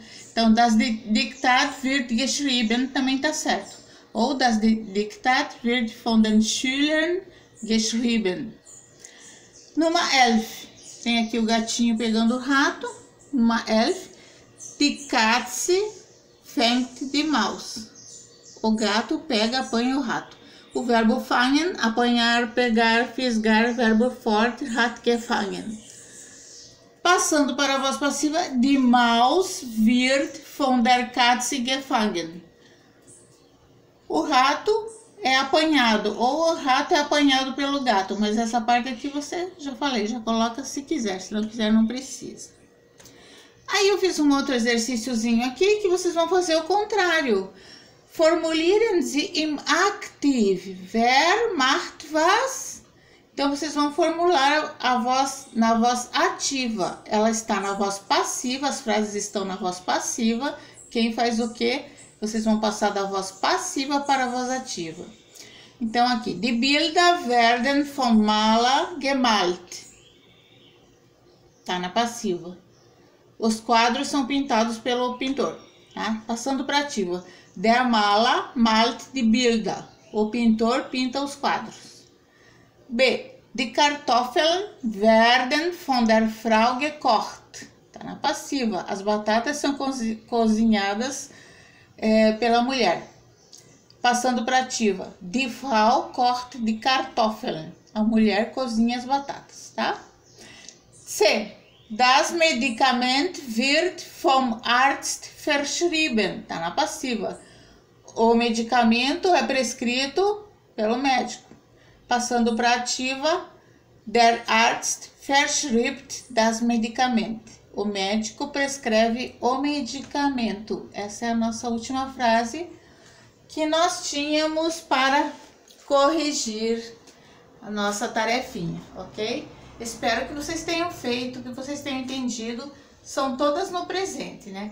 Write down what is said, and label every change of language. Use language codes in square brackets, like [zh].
[pt] Então, [de] das Diktat wird geschrieben [pt] também tá certo. [de] Ou das Diktat wird von den Schülern geschrieben. [pt] Numa 11, tem aqui o gatinho pegando o rato. [de] Numa 11, die Katze fängt die Maus. [pt] O gato pega, apanha o rato. O verbo fangen, apanhar, pegar, fisgar, verbo forte, hat gefangen. Passando para a voz passiva, [de] die Maus wird von der Katze gefangen. [pt] O rato é apanhado, ou o rato é apanhado pelo gato, mas essa parte aqui você já falei, já coloca se quiser, se não quiser não precisa. Aí eu fiz um outro exercíciozinho aqui que vocês vão fazer o contrário. [de] Formulieren Sie im Aktiv, wer macht was? [pt] Então vocês vão formular a voz na voz ativa, ela está na voz passiva, as frases estão na voz passiva, quem faz o quê? Vocês vão passar da voz passiva para a voz ativa. Então, aqui, [de] die Bilder werden vom Maler gemalt. [pt] Tá na passiva. Os quadros são pintados pelo pintor. Tá? Passando para a ativa. [de] Der Maler malt die Bilder. [pt] O pintor pinta os quadros. B. [de] Die Kartoffeln werden von der Frau gekocht. [pt] Tá na passiva. As batatas são cozinhadas pela mulher. Passando para ativa, [de] die Frau kocht die Kartoffeln. [pt] A mulher cozinha as batatas, tá? C. [de] Das Medikament wird vom Arzt verschrieben. [pt] Tá na passiva. O medicamento é prescrito pelo médico. Passando para ativa, [de] der Arzt verschreibt das Medikament. [pt] O médico prescreve o medicamento. Essa é a nossa última frase que nós tínhamos para corrigir a nossa tarefinha, ok? Espero que vocês tenham feito, que vocês tenham entendido. São todas no presente, né?